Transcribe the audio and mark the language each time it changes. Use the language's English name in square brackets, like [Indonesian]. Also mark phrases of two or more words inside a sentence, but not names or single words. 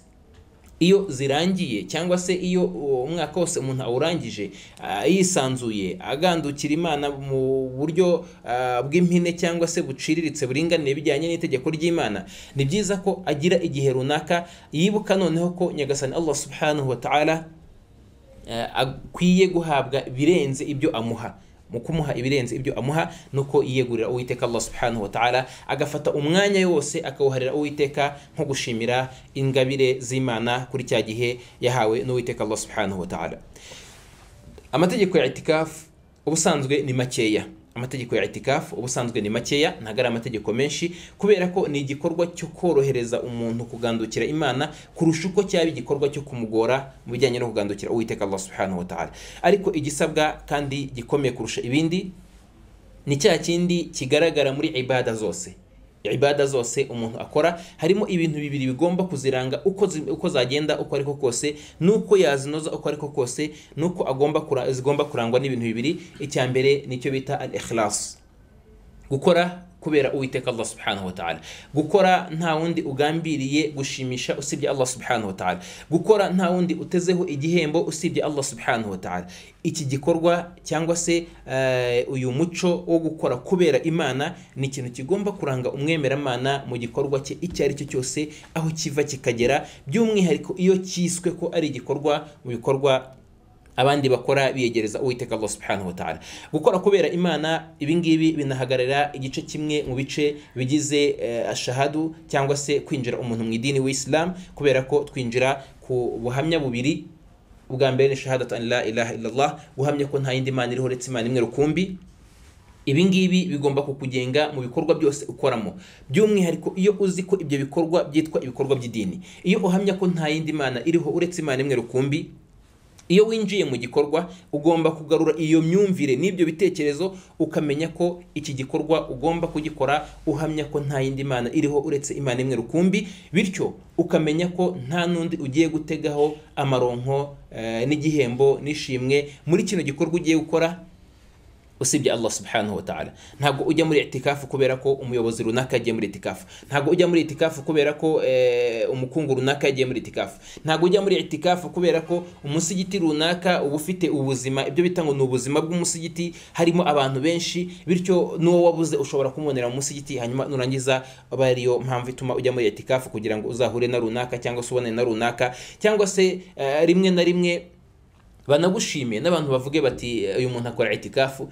[Kinyarwanda] Iyo zirangiye cyangwa se iyo umwaka wose umuntu awurangije yisanzuye agandukira Imana mu buryo bw'impine cyangwa se buciriritse buringaniye bijyanye n'itegeko ry'Imana, ni byiza ko agira igihe runaka yibuka noneho ko Nyagasani Allah [Arabic] سبحانه وتعالى [Kinyarwanda] akwiye guhabwa birenze ibyo amuha. Mu kumuha ibirenze ibyo amuha nuko yiyegurira Uwiteka Allah [Arabic] سبحانه وتعالى, [Kinyarwanda] agafata umwanya wose akawuharira Uwiteka nko gushimira ingabire z'Imana kuri cya gihe yahawe n'Uwiteka Allah [Arabic] سبحانه وتعالى. [Kinyarwanda] Amategeko ya itikafu ubusanzwe ni makeya. Amategeko ya itikafu ubusanzwe ni makeya, ntago ari amategeko menshi, kubera ko ni igikorwa cyo korohereza umuntu kugandukira Imana kurusha uko cyaba igikorwa cyo kumugora mu bijyanye no kugandukira Uwiteka Allah [Arabic] سبحانه وتعالى. [Kinyarwanda] Ariko igisabwa kandi gikomeye kurusha ibindi ni cya kindi kigaragara muri ibada zose. Ibada zose umuntu akora harimo ibintu bibiri bigomba kuziranga uko zagenda uko ariko kose, nuko yazinoza uko ariko kose, nuko zigomba kurangwa n'ibintu bibiri. Icya mbere nicyo bita al-ikhlas, gukora kubera Uwiteka Allah [Arabic] سبحانه وتعالى, [Kinyarwanda] gukora nta wundi ugambiriye gushimisha usibye Allah [Arabic] سبحانه وتعالى, [Kinyarwanda] gukora nta wundi utezeho igihembo usibye Allah [Arabic] سبحانه وتعالى. [Kinyarwanda] Iki gikorwa cyangwa se uyu muco wo gukora kubera Imana ni ikintu kigomba kuranga umwemeramana mu gikorwa cye icyo ari cyo cyose, aho kiva kikagera, by'umwihariko iyo cyiswe ko ari igikorwa mu bikorwa abandi bakora biyegereza Uwiteka Allah [Arabic] سبحانه وتعالى. [Kinyarwanda] Gukora kubera Imana ibingibi binahagarara igice kimwe mu bice bigize ashahadu cyangwa se kwinjira umuntu mu idini w'Islam, kubera ko twinjira ku buhamya bubiri. Ubwa mbere ni [Arabic] شهادة أن لا إله إلا الله, [Kinyarwanda] guhamya ko nta yindi Mana iriho uretse Imana imwe rukumbi. Ibingibi bigomba kukugenga mu bikorwa byose ukoramo, by'umwihariko iyo uzi ko ibyo bikorwa byitwa ibikorwa by'idini. Iyo uhamya ko nta yindi Mana iriho uretse Imana imwe rukumbi, iyo winjiye mu gikorwa ugomba kugarura iyo myumvire n'ibyo bitekerezo, ukamenya ko iki gikorwa ugomba kugikora uhamya ko nta yindi Mana iriho uretse Imana imwe rukumbi, bityo ukamenya ko nta nundi ugiye gutegaho amaronko n'igihembo n'ishimwe muri kino gikorwa ugiye gukora usibye Allah [Arabic] سبحانه وتعالى. [Kinyarwanda] Ntabwo ujya muri itikafu kubera ko umuyobozi runaka yagiye muri itikafu, ntabwo ujya muri itikafu kubera ko umukungu runaka yagiye muri itikafu, ntabwo ujya muri itikafu kubera ko umusigiti runaka uba ufite ubuzima, ibyo bita ngo ni ubuzima bw'umusigiti, harimo abantu benshi, bityo n'uwo wabuze ushobora kumubonera mu musigiti, hanyuma nurangiza aba ariyo mpamvu ituma ujya muri itikafu kugira ngo uzahure na runaka cyangwa se ubone na runaka, cyangwa se rimwe na rimwe banagushimiye n'abantu bavuge bati uyu muntu akora itikafu.